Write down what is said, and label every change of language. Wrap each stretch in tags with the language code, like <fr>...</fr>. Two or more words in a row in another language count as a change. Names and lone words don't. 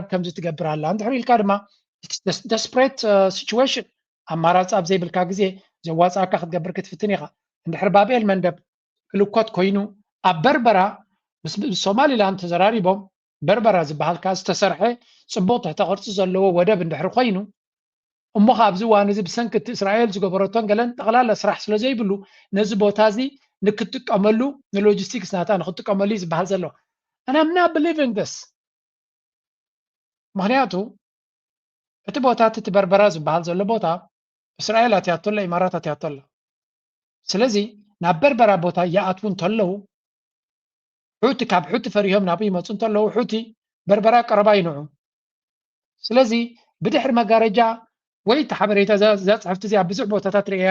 <ti>ከምዚ ትገብር ኣላ እንድሕር ኢልካ ድማ</ti> <en>desperate situation</en> <ti>ኣማራፂ ኣብ ዘይብልካ ግዜ ዘዋፃእካ ክትገብር ክትፍትን ኢኻ እንድሕር ባብኤል መንደብ ክልኮት ኮይኑ ኣብ በርበራ ሶማሊላንድ ተዘራሪቦም በርበራ ዝበሃልካ ዝተሰርሐ ፅቡቅ ትሕተ ቅርፂ ዘለዎ ወደብ እንድሕር ኮይኑ እሞ ካብዚ እዋን እዚ ብሰንኪ እቲ እስራኤል ዝገበረቶን ገለን ጠቕላላ ስራሕ ስለ ዘይብሉ ነዚ ቦታ እዚ ንክትጥቀመሉ ንሎጂስቲክስ ናታ ንክትጥቀመሉ እዩ ዝበሃል ዘሎ</ti> <en>and I'm not believing this</en> <ti>ምክንያቱ እቲ ቦታ እቲ በርበራ ዝበሃል ዘሎ ቦታ እስራኤል ኣትያቶላ ኢማራት ኣትያቶላ ስለዚ ናብ በርበራ ቦታ ይኣትዉ እንተለዉ ሑቲ ካብ ሑቲ ፈሪሆም ናብኡ ይመፁ እንተለዉ ሑቲ በርበራ ቀረባ ይንዑ ስለዚ ብድሕሪ መጋረጃ ወይ ተሓበሬታ ዘፅሕፍቲ እዚኣ ብዙሕ ቦታታት ርአያ</ti>